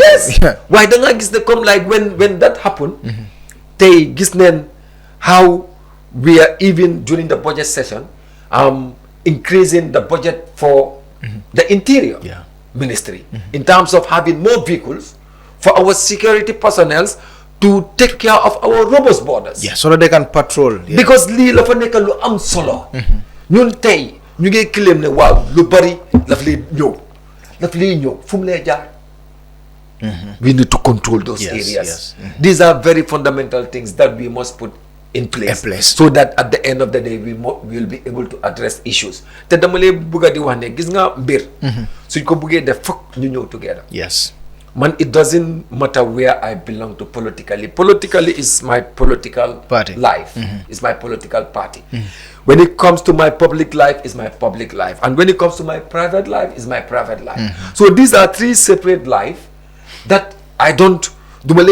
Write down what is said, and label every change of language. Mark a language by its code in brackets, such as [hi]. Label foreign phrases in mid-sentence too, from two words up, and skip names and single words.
[en] Why don't I guess they come like when that happened? They guess how we are even during the budget session increasing the budget for the interior ministry in terms of having more vehicles for our security personnel to take care of our robust borders. So that they can patrol. [wo] Because li la fa nekk lu am solo. Ñun tey ñu ngi claim ne waaw lu bari daf lay ñëw fu mu lay jaar [en] We need to control those Yes, areas. yes. These are very fundamental things that we must put in place, so that at the end of the day we will be able to address issues. [wo] Te dama lay bëgg di wax ne gis nga mbir suñ ko bëggee def fokk ñu ñëw together. [en] Yes. Man, it doesn't matter where I belong to politically. Politically is my political Party. life. It's my political party. When it comes to my public life, it's my public life. And when it comes to my private life, it's my private life. So these are three separate lives that I don't do.